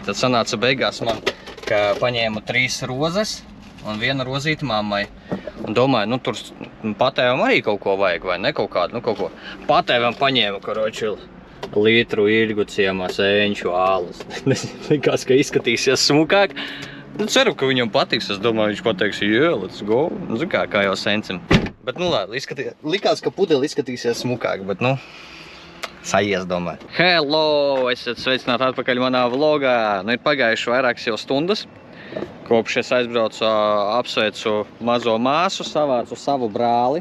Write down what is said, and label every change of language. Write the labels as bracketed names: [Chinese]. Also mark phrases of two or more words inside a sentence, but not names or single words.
[Latvian] Tad sanāca beigās man, ka paņēmu 3 rozes un 1 rozīti mammai. Un domāju, tur patēvam arī kaut ko vajag, vai ne? Kaut kādu, kaut ko. Patēvam paņēmu, karoči, litru ilgu ciemā sēņšu ālus. Likās, ka izskatīsies smukāk. Ceru, ka viņam patiks. Es domāju, viņš pateiks, [English] yeah, let's go. [Latvian] Kā jau sencim. Bet, likās, ka pudeli izskatīsies smukāk, bet, sajies, domāju. Hello! Esat sveicināti atpakaļ manā vlogā. Ir pagājuši vairākas jau stundas. Kopš es aizbraucu, apsveicu mazo māsu, savācu savu brāli.